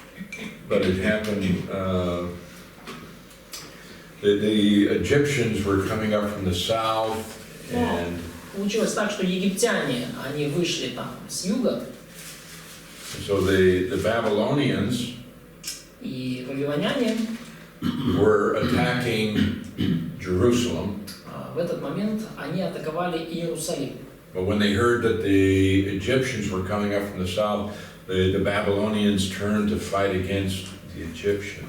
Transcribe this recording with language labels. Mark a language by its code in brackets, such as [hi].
[en] Okay, but it happened, the Egyptians were coming up from the south, and [ru] Получилось так, что египтяне, они вышли там с юга, [en] so the Babylonians [ru] и вавилоняне [en] were attacking Jerusalem. [ru] В этот момент они атаковали Иерусалим. [en] But when they heard that the Egyptians were coming up from the south, the Babylonians turned to fight against the Egyptians.